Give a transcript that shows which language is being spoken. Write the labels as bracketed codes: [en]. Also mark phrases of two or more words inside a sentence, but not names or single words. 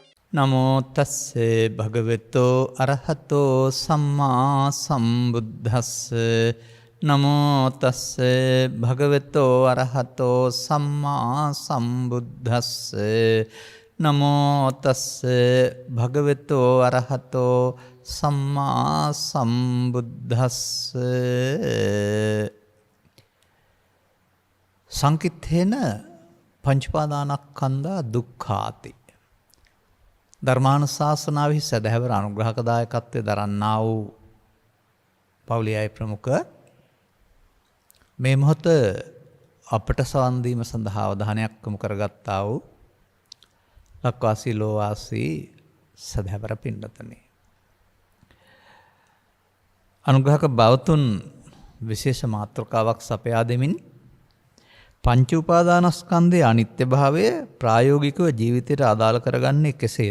[pi] නමෝ තස්සේ භගවතෝ අරහතෝ සම්මා සම්බුද්දස්ස නමෝ තස්සේ භගවතෝ අරහතෝ සම්මා සම්බුද්දස්ස නමෝ තස්සේ භගවතෝ අරහතෝ සම්මා සම්බුද්දස්ස සංකිට්ඨේන පංචපාදානස්කන්ධා දුක්ඛාති [si] ධර්මානුශාසනාවෙහි සදහැවර අනුග්‍රහකදායකත්වයේ දරන්නා වූ පවුලියයි ප්‍රමුඛ මේ මොහොත අපට සවන් දීම සඳහා අවධානයක් යොමු කරගත්තා වූ ලක්වාසී ලෝවාසී සදහැවර පින්වත්නි අනුග්‍රහක බවතුන් විශේෂ මාතෘකාවක් සපයා දෙමින් පංච උපාදානස්කන්ධයේ අනිත්‍ය භාවය ප්‍රායෝගිකව ජීවිතයට අදාළ කරගන්නේ කෙසේද?